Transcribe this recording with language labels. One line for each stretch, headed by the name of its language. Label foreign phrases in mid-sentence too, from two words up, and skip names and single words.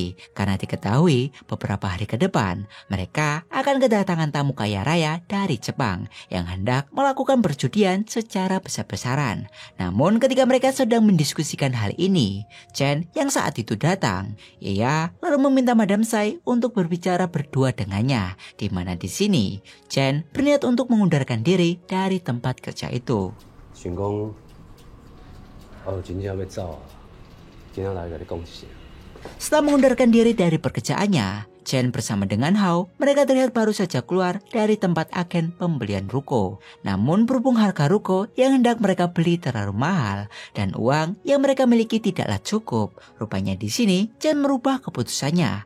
Indonesian: Karena diketahui beberapa hari ke depan mereka akan kedatangan tamu kaya raya dari Jepang yang hendak melakukan perjudian secara besar-besaran. Namun ketika mereka sedang mendiskusikan hal ini, Chen yang saat itu datang, ia lalu meminta Madam Sai untuk berbicara berdua dengannya. Di mana di sini Chen berniat untuk mengundurkan diri dari tempat kerja itu.
Min Nan Chinese: 想讲，真正要走啊，今仔来甲你讲一声。
Indonesian: Setelah mengundurkan diri dari pekerjaannya, Chen bersama dengan Hao, mereka terlihat baru saja keluar dari tempat agen pembelian ruko. Namun berhubung harga ruko yang hendak mereka beli terlalu mahal dan uang yang mereka miliki tidaklah cukup, rupanya di sini Chen merubah keputusannya.